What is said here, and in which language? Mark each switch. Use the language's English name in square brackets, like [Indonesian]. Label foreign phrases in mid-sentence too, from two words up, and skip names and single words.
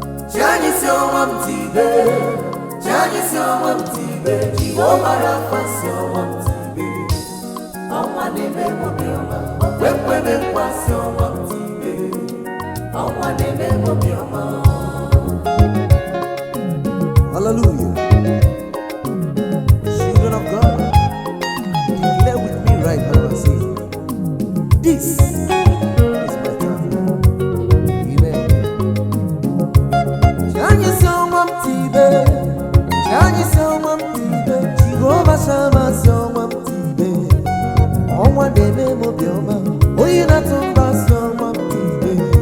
[Igbo] Chi anyị si ọnwa m tibe, chi anyị si ọnwa m tibe, Jehova Rafa si ọnwa m tibe. Ọnwa na-eme m obiọma, kwe kwe me nkwa si ọnwa m tibe. Ọnwa na-eme m obiọma. Hallelujah. [English] Children of God, declare with me right now and say, "This is my time." Amen. [Igbo] Ka anyị si ọnwa m tibe, ka anyị si ọnwa m tibe, Jehova Sama si ọnwa m tibe. Ọnwa na-eme m obiọma, onye na-atụ mba si ọnwa m tibe.